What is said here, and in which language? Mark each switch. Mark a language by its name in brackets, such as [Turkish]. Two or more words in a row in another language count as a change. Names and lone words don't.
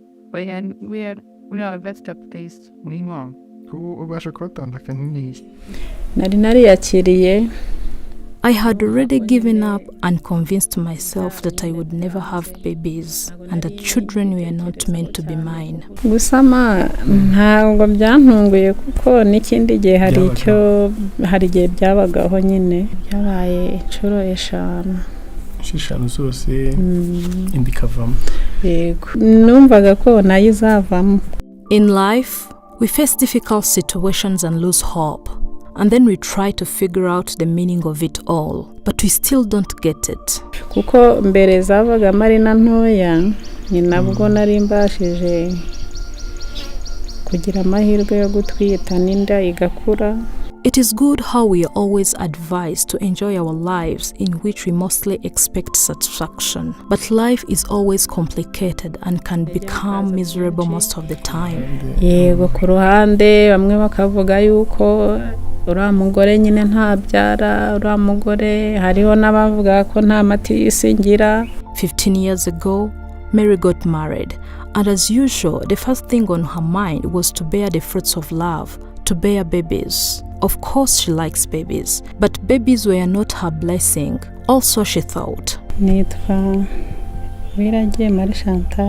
[English] we are best of place. [Kinyarwanda] ubasha kubatandukanya neza. nari nariyakiriye. [English] I had already given up and convinced myself that I would never have babies and that children were not meant to be mine. [Kinyarwanda] Gusama ntabwo byantunguye kuko n'ikindi gihe hari igihe byabagaho nyine byabaye inshuro eshanu zose indi ikavamo. Yego numvaga ko nayo izavamo. [English] In life, we face difficult situations and lose hope. And then we try to figure out the meaning of it all, but we still don't get it. [Kinyarwanda] Kuko mbere zabaga marina ntoya ni nabwo nari mbashije kugira amahirwe yo gutwita n'inda igakura. [English] It is good how we are always advised to enjoy our lives in which we mostly expect satisfaction. But life is always complicated and can become miserable most of the time. [Kinyarwanda] Yego ku ruhande bamwe bakavuga yuko uriya mugore nyine ntabyara, uriya mugore hariho n'abavuga ko nta mati isingira. [English] 15 years ago, Mary got married, and as usual, the first thing on her mind was to bear the fruits of love, to bear babies. Of course she likes babies, but babies were not her blessing. Also she thought. [Kinyarwanda] Nitwa Wiragiye Marie Chantal.